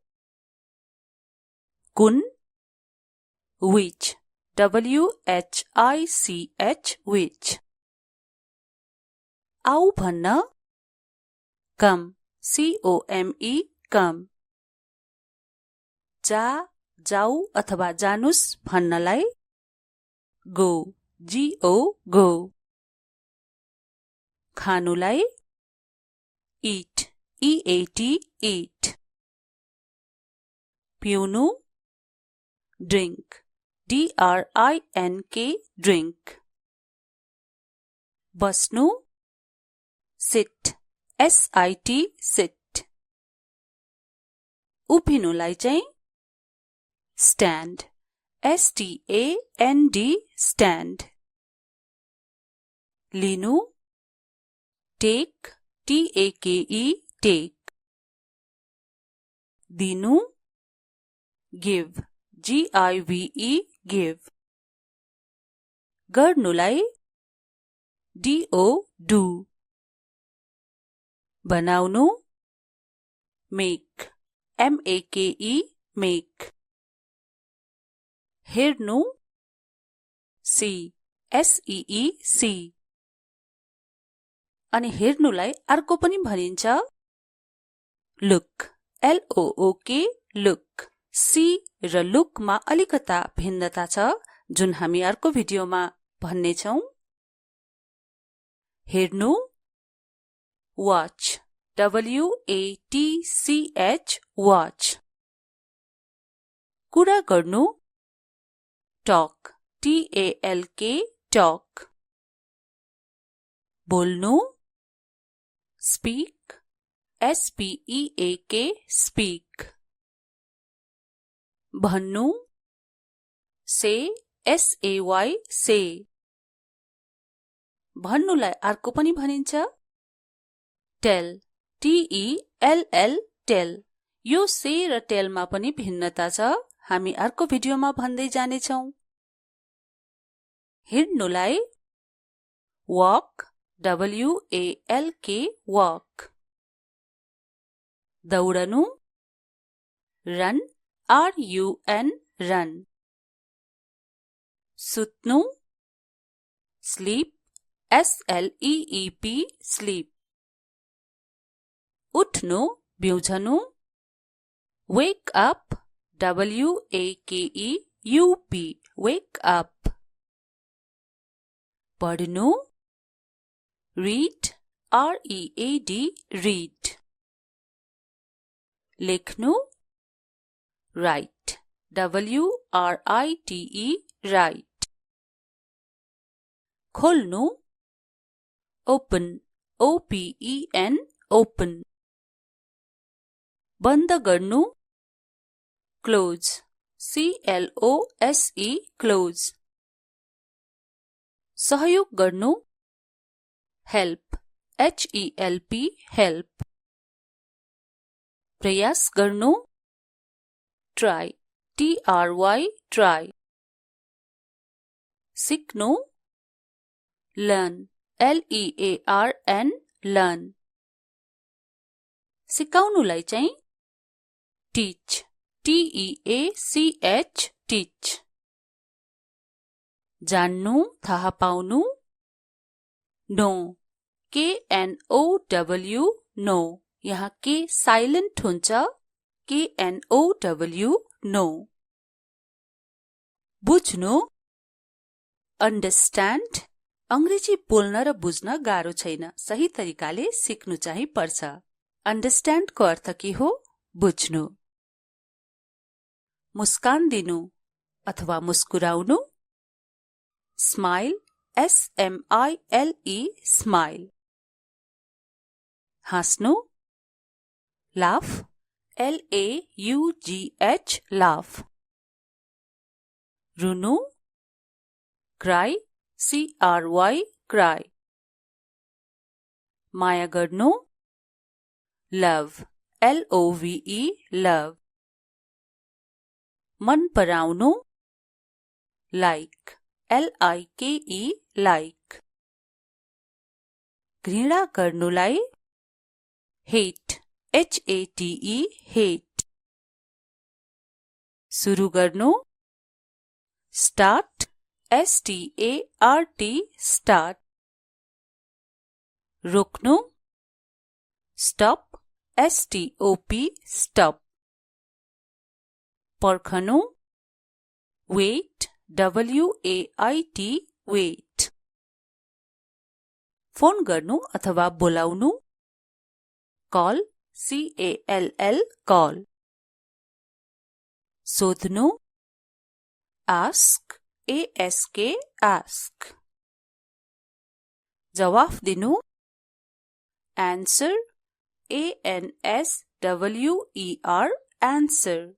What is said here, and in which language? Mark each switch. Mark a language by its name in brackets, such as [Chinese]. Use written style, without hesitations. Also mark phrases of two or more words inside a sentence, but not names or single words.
[English] कुन which WHICH which. [Nepali] आउ भन्न [English] come COME come. [Nepali] जा जाऊ अथवा जानुस् भन्नलाई [English] go GO. खानुलाई eat EAT eat. पिउनु drink DRINK drink. बस्नु sit SIT sit. [Nepali] उभिनुलाई चाहिँ [English] stand STAND stand. लिनु take TAKE take. दिनु give GIVE give. गर्नुलाई DO do. बनाउनु make MAKE make. हेर्नु see SEE see. [Nepali] अनि हेर्नुलाई अर्को पनि भनिन्छ [English] look LOOK look. [Nepali] see र look मा अलिकता भिन्नता छ जुन हामी अर्को भिडियोमा भन्ने छौं. [English] हेर्नु watch WATCH watch. [Nepali] कुरा गर्नु [English] talk TALK talk. बोल्नु speak SPEAK speak. भन्नु say SAY say. [Nepali] भन्नुलाई अर्को पनि भनिन्छ [English] tell TELL tell. [Nepali] यो say र tell मा पनि भिन्नता छ, हामी अर्को भिडियोमा भन्दै जानेछौं. [English] हिँड्नुलाई walk WALK walk. दौडनु run RUN run. सुत्नु sleep SLEEP sleep. [Nepali] उठ्नु बिउझनु [English] wake up WAKEUP wake up. पढ्नु read READ read. लेख्नु write WRITE write. खोल्नु open OPEN open. [Nepali] बन्द गर्नु [English] close CLOSE close. [Nepali] सहयोग गर्नु [English] help HELP help. [Nepali] प्रयास गर्नु [English] try TRY try. सिक्नु learn LEARN learn. [Nepali] सिकाउनुलाई चाहिँ [English] teach TEACH teach. [Nepali] जान्नु थाहा पाउनु [English] know KNOW know. [Nepali] यहाँ के साइलेन्ट हुन्छ [English] KNOW know. [Nepali] बुझ्नु understand. अंग्रेजी बोल्न र बुझ्न गाह्रो छैन, सही तरिकाले सिक्नु चाहिँ पर्छ. understand को अर्थ के हो? बुझ्नु. मुस्कान दिनु अथवा मुस्कुराउनु [English] smile SMILE smile. हाँस्नु laugh LAUGH laugh. रुनु cry CRY cry. [Nepali] माया गर्नु [English] love LOVE love. [Nepali] मन पराउनु [English] like LIKE like. घृणा गर्नुलाई hate HATE hate. [Nepali] सुरु गर्नु [English] start START start. रोक्नु stop STOP stop. पर्खनु wait WAIT wait. [Nepali] फोन गर्नु अथवा बोलाउनु [English] call CALL call. सोध्नु ask, ask, ask. [Nepali] जवाफ दिनु, [English] answer, answer, answer.